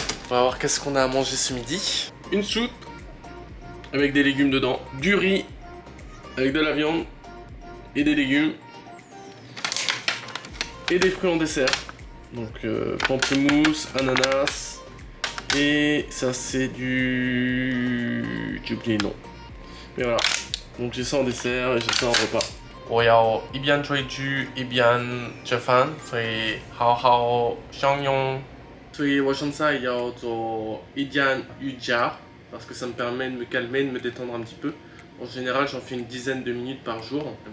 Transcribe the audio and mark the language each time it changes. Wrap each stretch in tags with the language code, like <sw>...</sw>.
<fr>On va voir qu'est-ce qu'on a à manger ce midi. Une soupe avec des légumes dedans, du riz avec de la viande et des légumes et des fruits en dessert. Donc pamplemousse, ananas et ça c'est du... j'ai oublié le nom. Mais voilà, donc j'ai ça en dessert et j'ai ça en repas.</fr> <zh>我要一边追剧一边吃饭，所以好好享用。所以我现在要做一点瑜伽</zh> <fr>parce que ça me permet de me calmer, de me détendre un petit peu. En général, j'en fais une dizaine de minutes par jour.</fr>